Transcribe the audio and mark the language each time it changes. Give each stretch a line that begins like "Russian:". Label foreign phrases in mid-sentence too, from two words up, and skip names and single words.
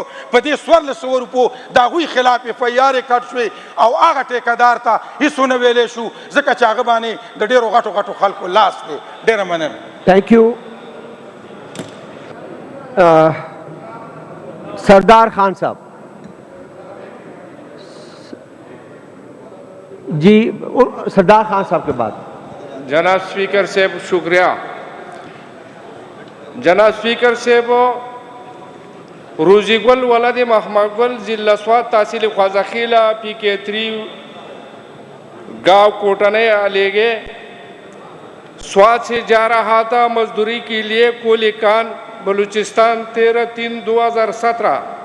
Pashto: په دې 1400 روپو د هغوی خلاف FIR کټ شوې او هغه ټیکهدار ته هېڅ ونه ویلی شو ځکه چې هغه باندې د ډېرو غټو خلکو لاس دی. ډېره مننه.
English: thank you.
Urdu: سردار خان صاحب جی، سردار خان صاحب کے بعد. جناب اسپیکر صاحب شکریہ. جناب اسپیکر صاحب روزی گل ولد محمد گل ضلع سوات تحصیل خواجہ PK3 گاؤں کوٹنے علیگے سوات سے جا رہا تھا مزدوری کے لیے کولیکان بلوچستان 13/3/2017.